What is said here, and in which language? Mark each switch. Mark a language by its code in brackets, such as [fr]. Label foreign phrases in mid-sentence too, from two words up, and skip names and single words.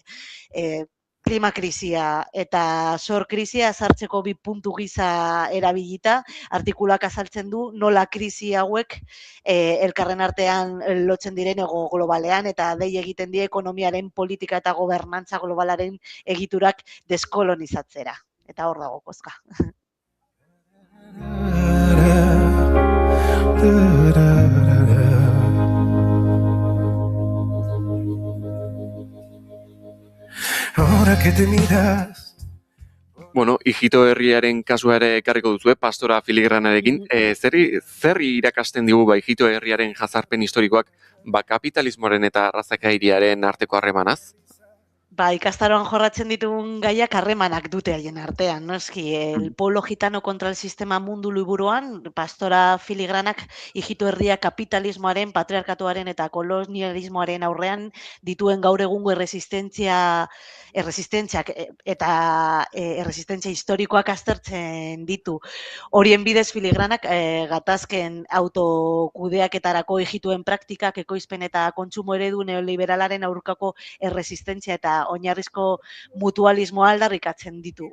[eu] Klimakrisia eta zor krisia sartzeko bi puntu gisa erabilita, artikulak azaltzen du nola krisi hauek elkarren artean lotzen diren ego globalean eta dei egiten die ekonomiaren politika eta gobernantza globalaren egiturak deskolonizatzera. Eta hor dago kozka. [es] Ahora que te miras. [eu] Bueno, Ijito herriaren kasua ere ekarriko duzue, pastora filigranarekin. Zerri irakasten digu Ijito herriaren jazarpen historikoak, kapitalismoaren eta arrazakairiaren arteko harremanaz? Ikastaroan jorratzen ditugun gaiak harremanak dute haien artean, noski. El pueblo gitano contra el sistema mundu liburuan, pastora filigranak Ijito herria kapitalismoaren, patriarkatuaren eta kolonialismoaren aurrean dituen gaur egungo erresistentzia historikoak aztertzen ditu. Horien bidez filigranak gatazken autokudeaketarako ijituen praktikak, ekoizpen eta kontsumo eredu neoliberalaren aurkako erresistentzia eta oinarrizko mutualismoa aldarrikatzen ditu.